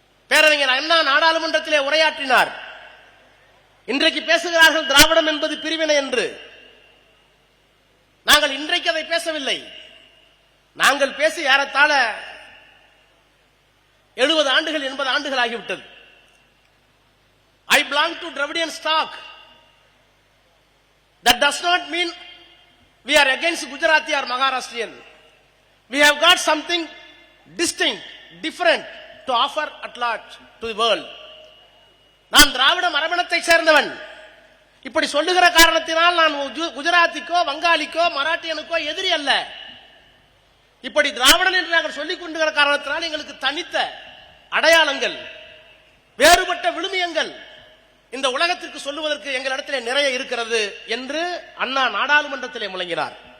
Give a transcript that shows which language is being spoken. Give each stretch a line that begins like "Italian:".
Tamil: பேரறிஞர் அண்ணா நாடாளுமன்றத்திலே உரையாற்றினார். இன்றைக்கு பேசுகிறார்கள் திராவிடம் என்பது பிரிவினை என்று. நாங்கள் இன்றைக்கு அதை பேசவில்லை. நாங்கள் பேசி ஏறத்தாழ 70 ஆண்டுகள் 80 ஆண்டுகள் ஆகிவிட்டது.
English: I belong to Dravidian stock. That does not mean we are against Gujarati or Maharashtrian. We have got something distinct, different to offer at large to the world.
Tamil: நான் திராவிட மரபணத்தை சேர்ந்தவன். இப்படி சொல்லுகிற காரணத்தினால் நான் குஜராத்திக்கோ, வங்காளிக்கோ, மராட்டியனுக்கோ எதிரி அல்ல. இப்படி திராவிடன் என்று நாங்கள் சொல்லிக் கொண்டுகிற காரணத்தினால் எங்களுக்கு தனித்த அடையாளங்கள், வேறுபட்ட விழுமியங்கள் இந்த உலகத்திற்கு சொல்லுவதற்கு எங்களிடத்திலே நிறைய இருக்கிறது என்று அண்ணா நாடாளுமன்றத்திலே முழங்கினார்.